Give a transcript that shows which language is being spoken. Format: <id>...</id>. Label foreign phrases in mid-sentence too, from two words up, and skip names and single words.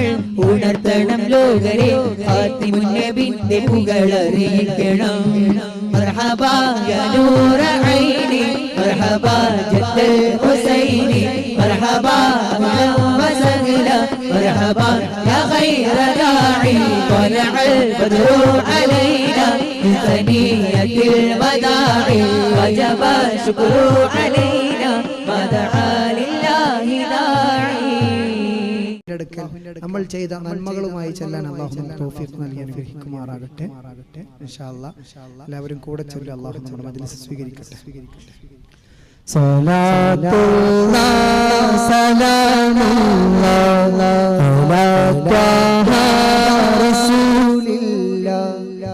<ml>ഉണർത്തണം ലോകരെ ഫാത്തിമുന്നബിന്റെ പുകളറിയിക്കണം</ml> <ar>مرحبا يا نور عيني مرحبا جد الحسين مرحبا وسهلا مرحبا يا خير داعي طلع البدر علينا من ثنية الوداع وجب الشكر علينا ما دعا لله داعي</ar> <ml>നമ്മൾ ചെയ്ത നന്മകളുമായി ചെല്ലാൻ അല്ലാഹു തൗഫീഖ് നൽകി അനുഗ്രഹിക്കുമാറാകട്ടെ</ml> <ar>إن شاء الله</ar> <ml>എല്ലാവരും കൂടെ ചൊല്ലി അല്ലാഹു നമ്മുടെ മജ്ലിസ് സ്വീകരിക്കട്ടെ</ml> <ar>صلاة الله سلام الله على رسول الله</ar>